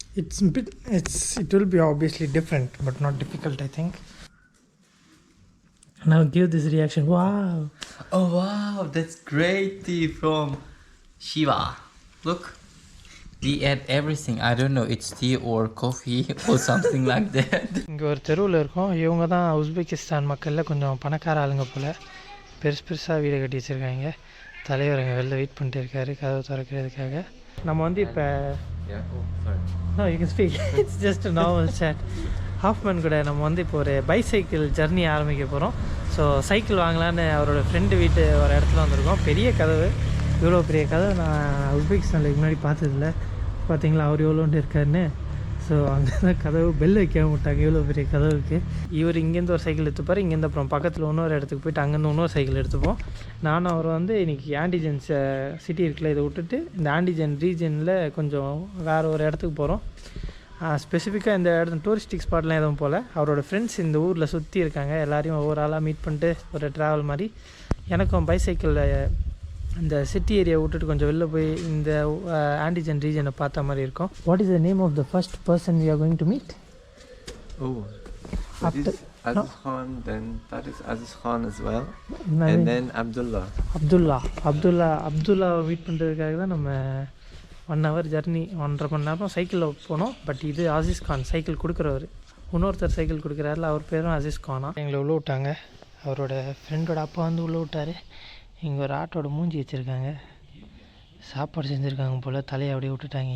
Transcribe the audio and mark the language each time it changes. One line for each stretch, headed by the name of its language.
English: It will be obviously different, but not difficult, I think. Now give this reaction. Wow. Oh wow, that's great tea from Shiva. Look, we add everything. I don't know, it's tea or coffee or something like that.
Tamil: இங்கே ஒரு தெருவில் இருக்கோம். இவங்க தான் Uzbekistan மக்களில் கொஞ்சம் பணக்கார ஆளுங்க போல். பெருசாக வீடு கட்டி வச்சுருக்காங்க. தலைவர் அங்கே வெளில வெயிட் பண்ணிட்டு இருக்காரு கதவு திறக்கிறதுக்காக. நம்ம வந்து இப்போ
English: no you can speak. It's just a normal chat.
Tamil: Hofmann கூட நம்ம வந்து இப்போ ஒரு பைசைக்கிள் ஜர்னி ஆரம்பிக்க போகிறோம். ஸோ சைக்கிள் வாங்கலான்னு அவரோட ஃப்ரெண்டு வீட்டு ஒரு இடத்துல வந்திருக்கோம். பெரிய கதவு, இவ்வளோ பெரிய கதவு நான் உஸ்பெகிஸ்தானுக்கு முன்னாடி பார்த்ததில்ல. பார்த்தீங்களா அவர் எவ்வளோன்ட்டு இருக்காருன்னு. ஸோ அங்கே தான் கதவு பெல் வைக்காம விட்டாங்க, இவ்வளோ பெரிய கதவுக்கு. இவர் இங்கேருந்து ஒரு சைக்கிள் எடுத்துப்பார், இங்கேருந்து அப்புறம் பக்கத்தில் இன்னொரு இடத்துக்கு போயிட்டு அங்கேருந்து இன்னொரு சைக்கிள் எடுத்துப்போம். நானும் அவர் வந்து இன்றைக்கி ஆண்டிஜென்ஸ் சிட்டி இருக்குல்ல, இதை விட்டுட்டு இந்த ஆண்டிஜென் ரீஜனில் கொஞ்சம் வேறு ஒரு இடத்துக்கு போகிறோம். ஸ்பெசிஃபிக்காக இந்த இடத்துல டூரிஸ்டிக் ஸ்பாட்லாம் எதுவும் போல். அவரோட ஃப்ரெண்ட்ஸ் இந்த ஊரில் சுற்றி இருக்காங்க, எல்லாரையும் ஒவ்வொரு ஆளாக மீட் பண்ணிட்டு ஒரு ட்ராவல் மாதிரி. எனக்கும் பைசைக்கிளில் இந்த சிட்டி ஏரியா விட்டுட்டு கொஞ்சம் வெளில போய் இந்த ஆண்டிஜென் ரீஜனை பார்த்த மாதிரி இருக்கும்.
English: What is the name of the first person we are going to meet? Oh, that is Aziz Khan, then that is Aziz Khan as well, and then Abdullah.
Tamil: Abdullah meet பண்ணுறதுக்காக தான் நம்ம 1 hour ஜர்னி, 1.5 மணி நேரம் சைக்கிளில் போனோம். But இது as is Khan cycle கொடுக்குறவர், இன்னொருத்தர் cycle கொடுக்குறாருல, அவர் பேரும் as is கானா. எங்களை உள்ளே விட்டாங்க. அவரோட ஃப்ரெண்டோட அப்பா வந்து உள்ளே விட்டார். இங்கே ஒரு ஆட்டோட மூஞ்சி வச்சுருக்காங்க, சாப்பாடு செஞ்சுருக்காங்க போல். தலையை அப்படியே விட்டுட்டாங்க.